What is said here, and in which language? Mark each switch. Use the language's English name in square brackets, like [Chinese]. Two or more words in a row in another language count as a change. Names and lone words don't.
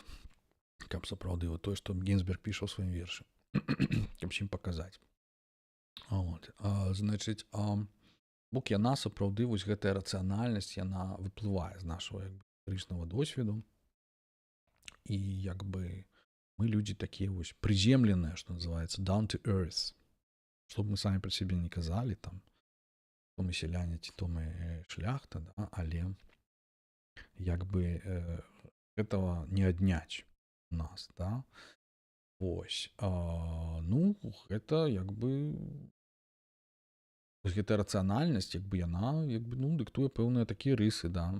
[Belarusian] Каб сапраўды вот тое, што Гінзберг піша ў сваім вершы, каб ім паказаць. Значыць, бок яна сапраўды, вось гэтая рацыянальнасць, яна выплывае з нашого як бы гістарычнага досведу, і як бы мы людзі такія вось прыземленыя, што называецца [English] down to earth, [Belarusian] што б мы самі пра сябе не казалі, там, то мы сяляне, ці то мы шляхта, да? Але як бы гэтага не адняць у нас, да? Вось, ну, гэта як бы гэтая рацыянальнасць, як бы яна, як бы, ну, дыктуе пэўныя такія рысы, да?